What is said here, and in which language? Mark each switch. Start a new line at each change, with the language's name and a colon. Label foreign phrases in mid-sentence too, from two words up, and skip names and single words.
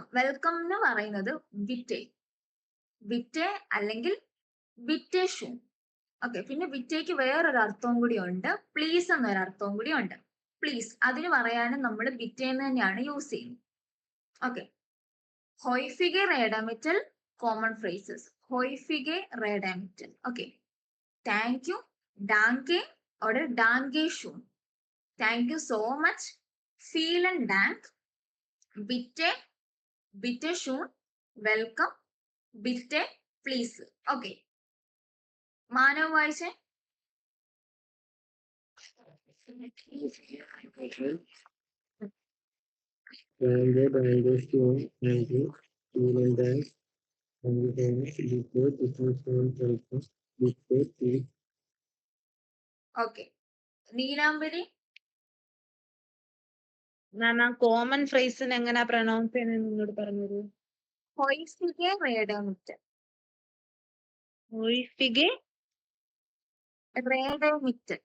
Malayalam: വെൽക്കം എന്ന് പറയുന്നത് വിറ്റെ. വിറ്റെ അല്ലെങ്കിൽ
German: bitte schön.
Malayalam: ഓക്കെ, പിന്നെ വിറ്റേക്ക് വേറൊരു അർത്ഥവും കൂടി ഉണ്ട്, പ്ലീസ് എന്നൊരു അർത്ഥവും കൂടി ഉണ്ട്. പ്ലീസ് അതിന് പറയാനും നമ്മൾ വിറ്റേന്ന് തന്നെയാണ് യൂസ് ചെയ്യുന്നത്. ഓക്കെ,
German: häufige Redemittel,
English: common phrases.
German: häufige Redemittel.
English: Okay. Thank you,
German: danke oder danke schön.
English: Thank you so much,
German: vielen Dank, bitte, bitte schön, welcome, bitte,
English: please. Okay.
Malayalam: മാനവ് വായിച്ചേ.
German: Danke, danke schön, danke, vielen Dank, danke, bitte, bitte schön, welcome, bitte,
English: please.
Malayalam: ഓക്കെ, നീലാംബരി. മാം ആ
English: common phrase-ിന്
Malayalam: എങ്ങനെയാ പ്രൊനൗൺസ് ചെയ്യുന്നത് നിങ്ങളോട് പറഞ്ഞത്?
German: häufige Redemittel. ഒഴിഫിഗെ Redemittel.